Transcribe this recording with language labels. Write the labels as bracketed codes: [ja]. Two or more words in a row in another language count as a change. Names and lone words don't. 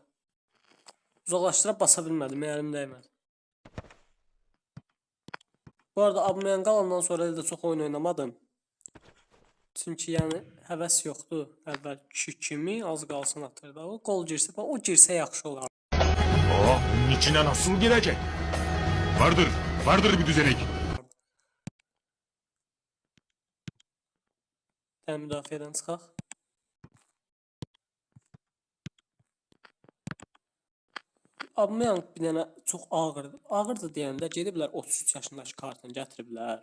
[az] Uzaqlaşdıra basa bilmədim, əlim dəymədi. Bu arada Aubameyang qalandan sonra da çox oyun oynamadım. Çünki yəni həvəs yoxdur. Əvvəlki kimi az qalsın atırdı. O gol girsə, o girsə yaxşı olar. [tr] Bunun içine nasıl girecek? Vardır bir düzenek. [az] Müdafiədən çıxaq. Aubameyang bir dənə çox ağırdır. Ağırdır deyəndə gediblər 33 yaşındakı kartını gətiriblər.